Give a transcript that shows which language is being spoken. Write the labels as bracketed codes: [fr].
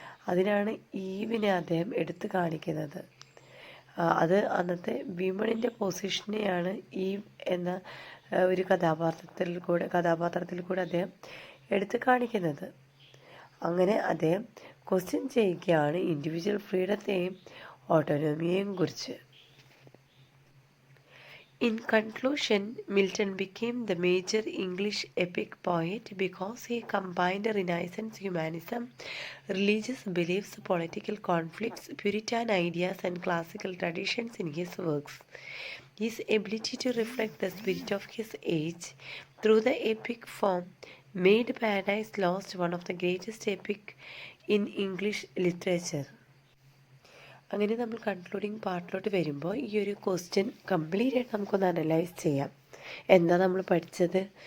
[ml] അതിനാണ് ഈവിനെ അദ്ദേഹം എടുത്തു കാണിക്കുന്നത്. അത് അന്നത്തെ വിമണിൻ്റെ പൊസിഷനെയാണ് ഈവ് എന്ന ഒരു കഥാപാത്രത്തിൽ കൂടെ അദ്ദേഹം എടുത്തു കാണിക്കുന്നത്. അങ്ങനെ അദ്ദേഹം ക്വസ്റ്റ്യൻ ചെയ്യുകയാണ് ഇൻഡിവിജ്വൽ ഫ്രീഡത്തെയും ഓട്ടോണമിയെയും കുറിച്ച്. [en] In conclusion, Milton became the major English epic poet because he combined Renaissance humanism, religious beliefs, political conflicts, Puritan ideas, and classical traditions in his works. His ability to reflect the spirit of his age through the epic form made Paradise Lost one of the greatest epic in English literature. [ml] അങ്ങനെ നമ്മൾ concluding പാർട്ടിലോട്ട് വരുമ്പോൾ ഈ ഒരു question complete ആയിട്ട് നമുക്കൊന്ന് analyse ചെയ്യാം. എന്താ നമ്മൾ പഠിച്ചത്?